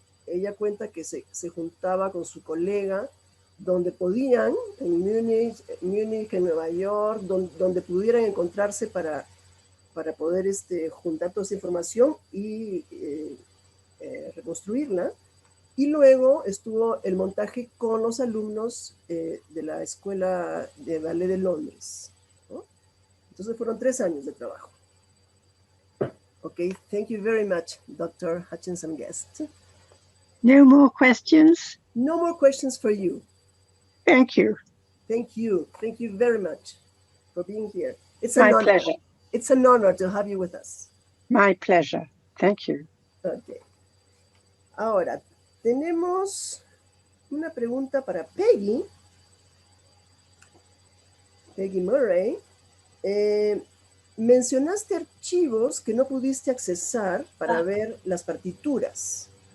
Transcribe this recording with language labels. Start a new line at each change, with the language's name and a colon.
Spanish: Ella cuenta que se juntaba con su colega donde podían, en Múnich, en Nueva York, donde pudieran encontrarse para poder juntar toda esa información y reconstruirla. Y luego estuvo el montaje con los alumnos de la Escuela de Ballet de Londres, ¿no? Entonces fueron 3 años de trabajo.
English: Okay, thank you very much, Dr. Hutchinson Guest. No more questions? No more questions for you. Thank you. Thank you. Thank you very much for being here. It's my pleasure. It's an honor to have you with us. My pleasure. Thank you. Okay.
Spanish: Ahora, tenemos una pregunta para Peggy. Peggy Murray. Mencionaste archivos que no pudiste accesar para ver las partituras.